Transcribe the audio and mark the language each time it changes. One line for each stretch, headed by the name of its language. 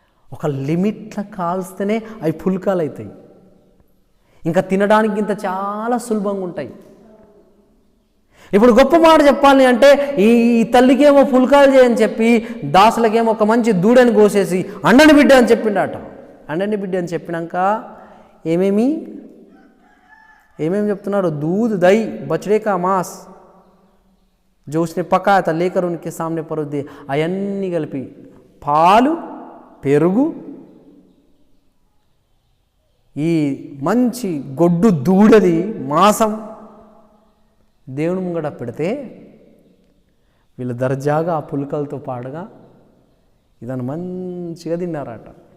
Telugu: ఒక లిమిట్లో కాల్స్తేనే అవి పుల్కాలు అవుతాయి. ఇంకా తినడానికి ఇంత చాలా సులభంగా ఉంటాయి. ఇప్పుడు గొప్ప మాట చెప్పాలి అంటే, ఈ తల్లికేమో పుల్కాలు చేయని చెప్పి దాసులకేమో ఒక మంచి దూడని కోసేసి అండని బిడ్డ అని చెప్పిండట. అండని బిడ్డ అని చెప్పినాక ఏమేమి చెప్తున్నాడు?
Hindi: दूध, दही, बछड़े का मांस जो उसने पकाया था लेकर उनके सामने परोस दिए.
Telugu: అవన్నీ కలిపి పాలు, పెరుగు, ఈ మంచి గొడ్డు దూడది మాంసం దేవుని ముంగట పెడితే వీళ్ళు దర్జాగా ఆ పుల్కలతో పాడుగా ఇదని మంచిగా తిన్నారట.